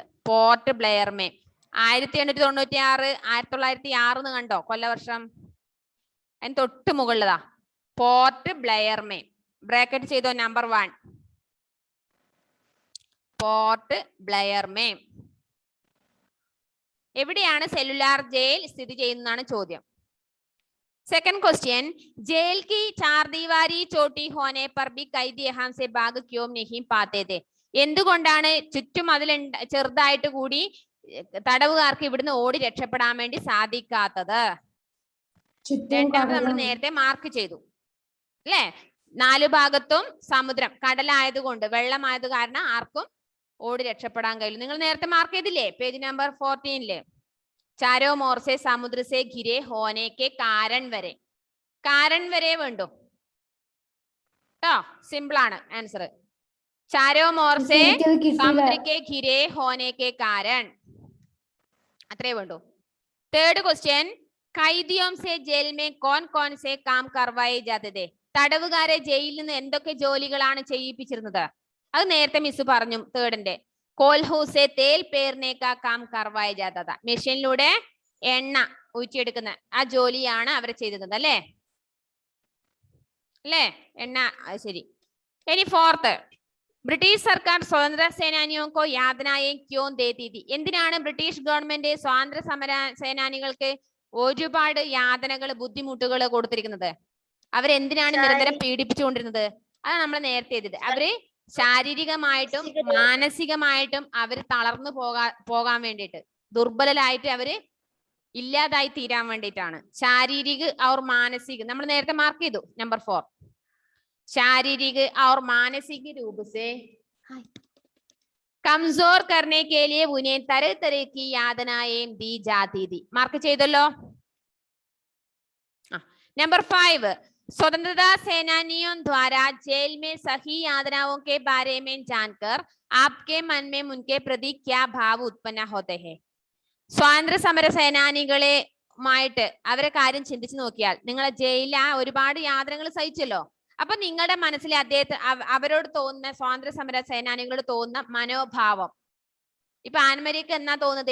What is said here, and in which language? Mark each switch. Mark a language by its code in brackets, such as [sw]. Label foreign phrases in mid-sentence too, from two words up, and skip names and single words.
[ml] പോർട്ട് ബ്ലെയർ में 1896 1906 എന്ന് കണ്ടോ കൊല്ലവർഷം അതിന് തൊട്ട് മുകളിലതാ പോർട്ട് ബ്ലെയർ में ബ്രാക്കറ്റ് ചെയ്തോ നമ്പർ 1 പോർട്ട് ബ്ലെയർ में എവിടെയാണ് സെല്ലുലാർ ജയിൽ സ്ഥിതി ചെയ്യുന്നതാണ് ചോദ്യം. [en] second question [hi] जेल की चार दीवारी छोटी होने पर भी कैदी यहाँ से भाग क्यों नहीं पाते थे [ml] എന്തുകൊണ്ടാണ് ചുറ്റുമതിൽ ചെറുതായിട്ട് കൂടി തടവുകാർക്ക് ഇവിടുന്ന് ഓടി രക്ഷപ്പെടാൻ വേണ്ടി സാധിക്കാത്തത്? രണ്ടാമത് നമ്മൾ നേരത്തെ മാർക്ക് ചെയ്തു അല്ലേ? 4 ഭാഗത്തും സമുദ്രം കടലായതുകൊണ്ട് വെള്ളമായത് കാരണം ആർക്കും ഓടി രക്ഷപ്പെടാൻ കഴിയില്ല. നിങ്ങൾ നേരത്തെ മാർക്ക് ചെയ്തില്ലേ പേജ് നമ്പർ 14 [hi] चारों मोर से समुद्र से घिरे होने के कारण वरे [ml] വേണ്ടു ട്ടോ. സിമ്പിൾ ആണ് ആൻസർ. [hi] चारों मोर से समुद्र के घिरे होने के कारण [ml] അത്രേ വേണ്ടു. [en] third question [hi] कैदियों से जेल में कौन कौन से काम करवाए जाते थे [ml] തടവുകാരെ ജയിലിൽ നിന്ന് എന്തൊക്കെ ജോലികളാണ് ചെയ്യിപ്പിച്ചിരുന്നത്? അത് നേരത്തെ മിസ് പറഞ്ഞു. തേർഡിന്റെ [hi] कोल्हू से तेल पेरने का काम करवाया जाता था [ml] മെഷീനിലൂടെ എണ്ണ ഊറ്റിയെടുക്കുന്ന ആ ജോലിയാണ് അവർ ചെയ്തിരുന്നത് അല്ലേ? എണ്ണ ശരി. ഇനി ഫോർത്ത് [hi] ब्रिटिश सरकार स्वतंत्र सेनानियों को यातनाएं क्यों देती थी [ml] എന്തിനാണ് ബ്രിട്ടീഷ് ഗവൺമെന്റ് സ്വാതന്ത്ര്യ സമര സേനാനികൾക്ക് ഒരുപാട് യാതനകൾ ബുദ്ധിമുട്ടുകൾ കൊടുത്തിരിക്കുന്നത്? അവരെന്തിനാണ് നിരന്തരം പീഡിപ്പിച്ചുകൊണ്ടിരുന്നത്? അതാണ് നമ്മൾ നേരത്തെ ചെയ്തത്. അവര് ശാരീരികമായിട്ടും മാനസികമായിട്ടും അവർ തളർന്നു പോകാൻ വേണ്ടിയിട്ട് ദുർബലരായിട്ട് അവര് ഇല്ലാതായി തീരാൻ വേണ്ടിയിട്ടാണ്. [hi] ശാരീരിക और मानसिक [ml] നമ്മൾ നേരത്തെ മാർക്ക് ചെയ്തു നമ്പർ 4 [hi] शारीरिक और मानसिक रूप से कमजोर करने के लिए उन्हें तरह तरह की यातनाएं दी जाती थी. [ml] മാർക്ക് ചെയ്തല്ലോ. [hi] नंबर 5 स्वतंत्रता सेनानियों द्वारा जेल में सही यातनाओं के बारे में जानकर आपके मन में उनके प्रति क्या भाव उत्पन्न होते हैं? [ml] സ്വാതന്ത്ര്യ സമര സേനാനികളുമായിട്ട് അവരെ കാര്യം ചിന്തിച്ചു നോക്കിയാൽ നിങ്ങളെ ജയിലിൽ ഒരുപാട് യാതനകൾ സഹിച്ചല്ലോ. അപ്പൊ നിങ്ങളുടെ മനസ്സിൽ അവരോട് തോന്നുന്ന സ്വാതന്ത്ര്യ സമര സേനാനികളോട് തോന്നുന്ന മനോഭാവം ഇപ്പൊ ആൻമരിക്ക് എന്നാ തോന്നുന്നത്?